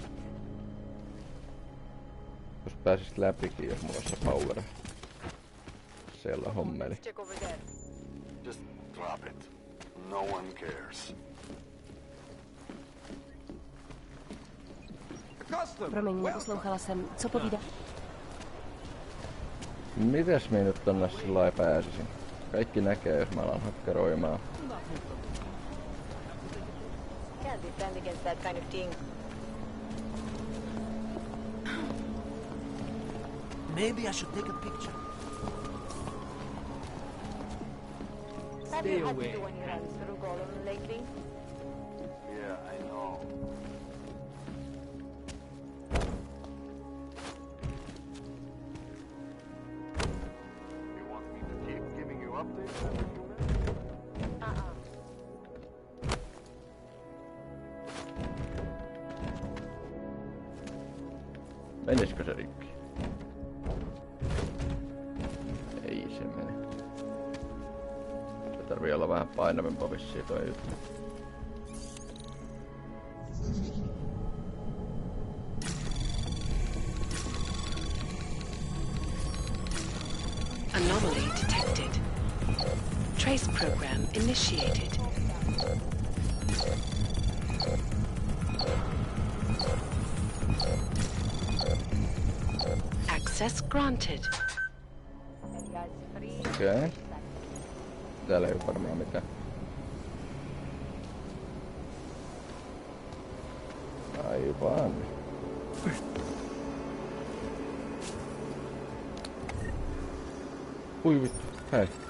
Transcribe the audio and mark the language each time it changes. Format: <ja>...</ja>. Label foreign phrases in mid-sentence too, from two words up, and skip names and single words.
<fi>Jos pääsis läpikin, jos mulla on se power. Siellä hommeli.</fi> <en>Just drop it. No one cares.</en> <cs>Promiň, neposlouchala jsem. Co povídá?</cs> <fi>Mites me nyt tonne sillai pääsisin? Kaikki näkee, jos mä alan hakkeroimaan.</fi> <en>Can't defend against that kind of thing. Maybe I should take a picture. Have you had to do any runs through Golem lately? Yeah, I know. You want me to keep giving you updates every few minutes?</en> <fi>Menisikö se rikki? Ei se mene. Se tarvii olla vähän painavempaa vissiin toi juttu.</fi> <en>Anomaly detected. Trace program initiated. Access granted.</en> <fi>Okei. Täällä ei oo varmaan mitään. Aivan. Ui vittu, hei.</fi>